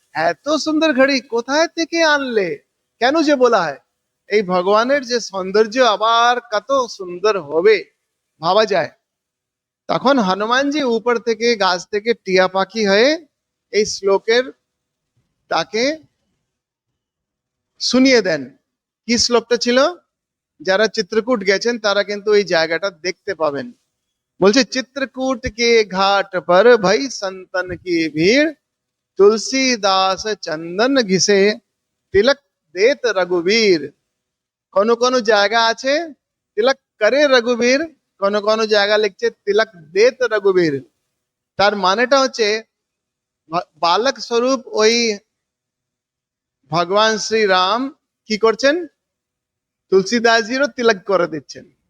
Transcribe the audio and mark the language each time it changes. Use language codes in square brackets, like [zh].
[bn] এত সুন্দর ঘড়ি কোথায় থেকে আনলে? কেন যে বলা হয় এই ভগবানের যে সৌন্দর্য আবার কত সুন্দর হবে ভাবা যায়। তখন হনুমানজি উপর থেকে গাছ থেকে টিয়া পাখি হয়ে এই শ্লোকের তাকে শুনিয়ে দেন। কি শ্লোকটা ছিল? যারা চিত্রকূট গেছেন তারা কিন্তু এই জায়গাটা দেখতে পাবেন। বলছে [hi] চিত্রকূট কে ঘাট पर भई संतन की भीड़, तुलसीदास चंदन घिसे तिलक देत रघुवीर। [bn] কোনো কোনো জায়গা আছে তিলক করে রঘুবীর, কোনো কোনো জায়গা লিখছে তিলক দেত রঘুবীর। তার মানেটা হচ্ছে বালক স্বরূপ ওই ভগবান শ্রীরাম কি করছেন, তুলসীদাসজিরও তিলক করে দিচ্ছেন।